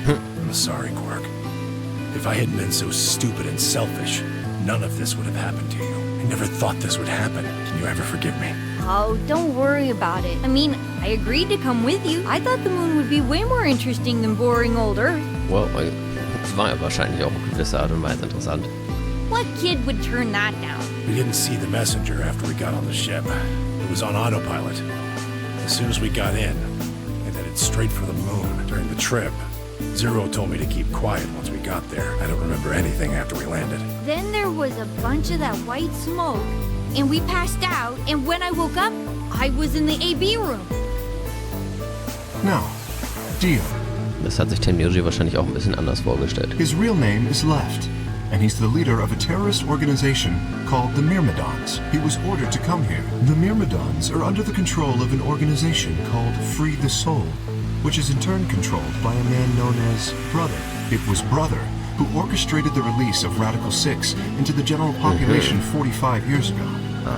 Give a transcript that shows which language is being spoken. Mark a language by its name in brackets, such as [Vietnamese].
[English] I'm sorry, Quark. If I hadn't been so stupid and selfish, none of this would have happened to you. I never thought this would happen. Can you ever forgive me? Oh, don't worry about it. I mean, I agreed to come with you. I thought the moon would be way more interesting than boring old Earth. [German] Well, es war ja wahrscheinlich auch auf gewisse Art und Weise interessant. [English] What kid would turn that down? We didn't see the messenger after we got on the ship. It was on autopilot. As soon as we got in, it headed straight for the moon. During the trip, Zero told me to keep quiet once we got there. I don't remember anything after we landed. Then there was a bunch of that white smoke, and we passed out, and when I woke up, I was in the AB room. Now, Dio. [German] Das hat sich Tenryuji wahrscheinlich auch ein bisschen anders vorgestellt. [English] His real name is Left, and he's the leader of a terrorist organization called the Myrmidons. He was ordered to come here. The Myrmidons are under the control of an organization called Free the Soul, which is in turn controlled by a man known as Brother. It was Brother who orchestrated the release of Radical 6 into the general population 45 years ago.